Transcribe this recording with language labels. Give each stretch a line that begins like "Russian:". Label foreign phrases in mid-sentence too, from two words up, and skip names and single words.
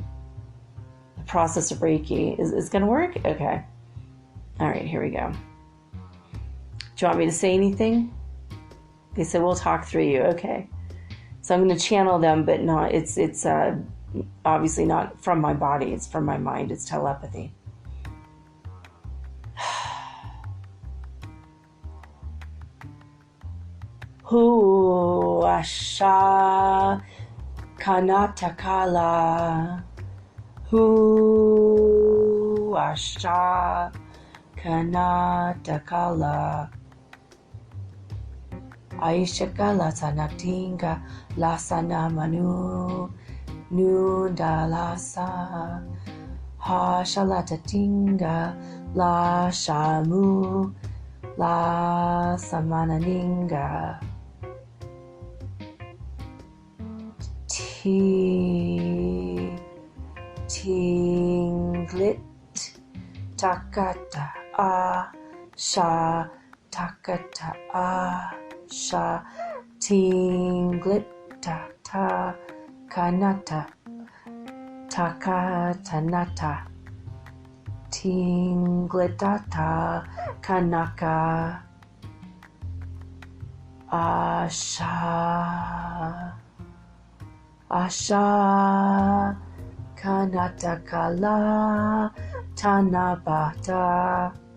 English: The process of Reiki is going to work? Okay. All right, here we go. Do you want me to say anything? They said, we'll talk through you. Okay. So I'm going to channel them, but not, it's obviously not from my body. It's from my mind. It's telepathy. Hu asha kanatakala. Hu asha kanatakala. Aishaka lasanatinga lasana manu nundalasa. Ha shalatatinga la shamu la samananinga. Tinglit takata a sha takata a sha tinglit ta kanata takatanata tinglitata kanaka Asha kanatakala tanabata